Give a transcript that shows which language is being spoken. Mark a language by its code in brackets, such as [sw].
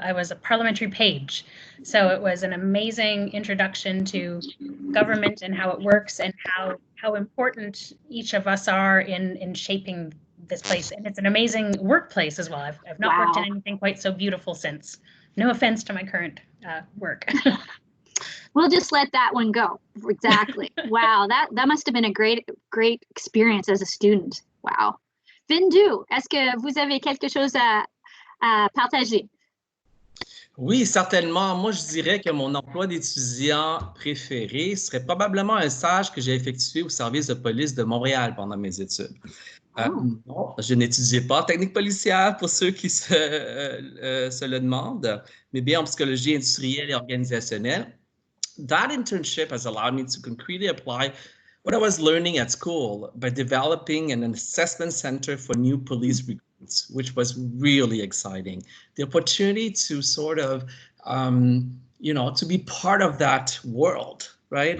[en] I was a parliamentary page. So it was an amazing introduction to government and how it works and how important each of us are in shaping this place. And it's an amazing workplace as well. I've not worked in anything quite so beautiful since. No offense to my current work. We'll just let that one go. Exactly. Wow, that must have been a great experience as a student. Wow. [fr] Vinh Du, est-ce que vous avez quelque chose à partager? Oui, certainement. Moi, je dirais que mon emploi d'étudiant préféré serait probablement un stage que j'ai effectué au service de police de Montréal pendant mes études. Non, je n'étudiais pas technique policière pour ceux qui se le demandent, mais bien en psychologie industrielle et organisationnelle. [en] That internship has allowed me to concretely apply what I was learning at school by developing an assessment center for new police recruits, which was really exciting. The opportunity to sort of, to be part of that world, right?